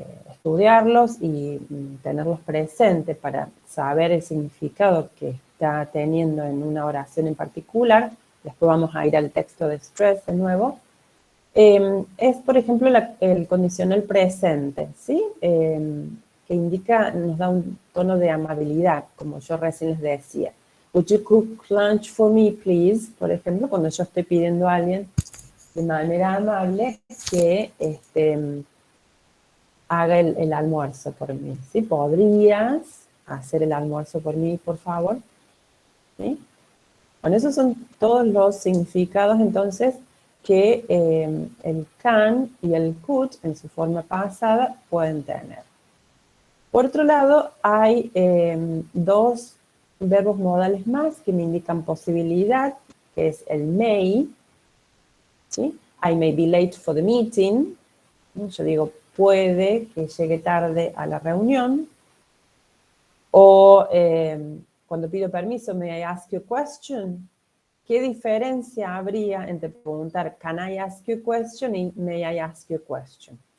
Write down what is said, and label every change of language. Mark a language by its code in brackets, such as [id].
[es] estudiarlos y tenerlos presentes para saber el significado que está teniendo en una oración en particular. Después vamos a ir al texto de stress de nuevo. Es, por ejemplo, el condicional presente, ¿sí? Que indica, nos da un tono de amabilidad, como yo recién les decía. [en] Would you cook lunch for me, please? [es] Por ejemplo, cuando yo estoy pidiendo a alguien de manera amable que haga el almuerzo por mí, ¿sí? ¿Podrías hacer el almuerzo por mí, por favor? ¿Sí? Bueno, esos son todos los significados, entonces, que el can y el could, en su forma pasada, pueden tener. Por otro lado, hay dos verbos modales más que me indican posibilidad, que es el may, ¿sí? [en] I may be late for the meeting. [es] Yo digo, puede que llegue tarde a la reunión. O cuando pido permiso, [en] may I ask you a question? [es] ¿Qué diferencia habría entre preguntar [en] can I ask you a question [es] y [en] may I ask you a question?